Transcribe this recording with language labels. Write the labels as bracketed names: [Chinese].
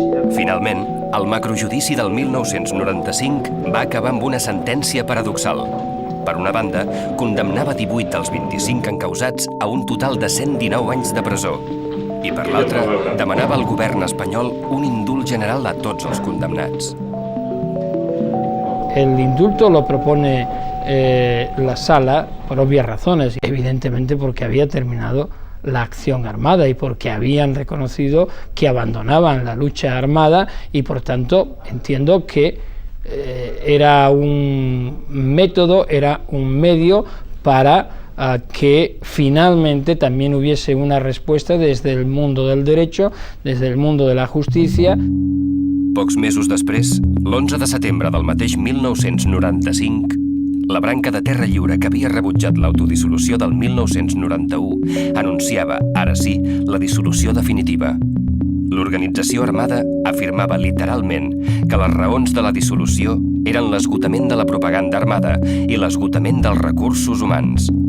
[Catalan] Finalment, el macrojudici del 1995 va acabar amb una sentència paradoxal. Per una banda, condemnava 18 dels 25 encausats a un total de 119 anys de presó. I per l'altra, demanava al govern espanyol un indult general a tots els condemnats. [Spanish] El indulto lo propone la sala por obvias razones, evidentemente porque había terminado la acción armada y porque habían reconocido que abandonaban la lucha armada y por tanto entiendo que era un método, era un medio para que finalmente también hubiese una respuesta desde el mundo del derecho, desde el mundo de la justicia. [Catalan] Pocs mesos després, l'11 de setembre del mateix 1995, la branca de Terra Lliure que havia rebutjat l'autodissolució del 1991 anunciava, ara sí, la dissolució definitiva. L'organització armada afirmava literalment que les raons de la dissolució eren l'esgotament de la propaganda armada i l'esgotament dels recursos humans.